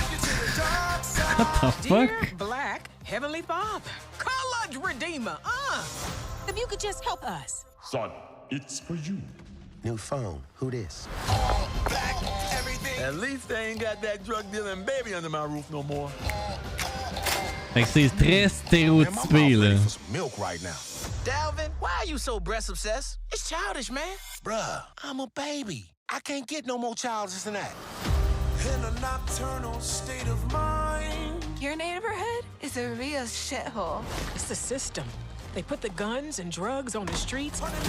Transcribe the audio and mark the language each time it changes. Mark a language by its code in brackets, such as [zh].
[en] What the fuck? Dear Black Heavenly Father, College Redeemer, if you could just help us. Son, it's for you. New phone. Who this? At least they ain't got that drug dealing baby under my roof no more. [fr] Fait que c'est très stéréotypé là. [en] Milk right now. Dalvin, why are you so breast obsessed? It's childish, man. Bruh, I'm a baby. I can't get no more childish than that. In a nocturnal state of mind. Your neighborhood is a real shithole. It's the system. They put the guns and drugs on the streets.